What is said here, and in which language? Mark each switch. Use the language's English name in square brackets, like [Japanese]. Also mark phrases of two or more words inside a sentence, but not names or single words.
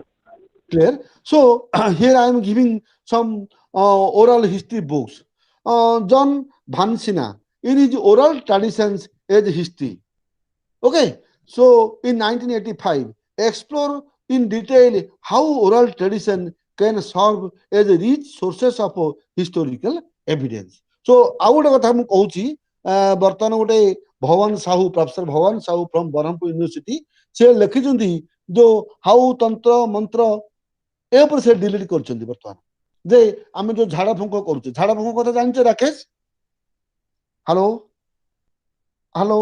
[English] clear so here I am giving some oral history books John Vansina in his oral traditions as history okay so in 1985 explore in detail how oral tradition can serve as rich sources of historical evidence. [Odia] So ଆଉ ଗୋଟେ କଥା ମୁଁ କହୁଛି ବର୍ତ୍ତମାନ ଗୋଟେ ଭବାନ ସାହୁ ପ୍ରଫେସର ଭବାନ ସାହୁ ଫ୍ରମ ବ୍ରହ୍ମପୁର ୟୁନିଭର୍ସିଟି ସେ ଲେଖିଛନ୍ତି ଯୋଉ ହାଉ ତନ୍ତ୍ର ମନ୍ତ୍ର ଏ ଉପରେ ସେ ଡିଲିଟ କରିଛନ୍ତି ବର୍ତ୍ତମାନ ଯେ ଆମେ ଯୋଉ ଝାଡା ଫୁଙ୍କ କରୁଛେ ଝାଡା ଫୁଙ୍କ କଥା ଜାଣିଛ ରାକେଶ [English] hello hello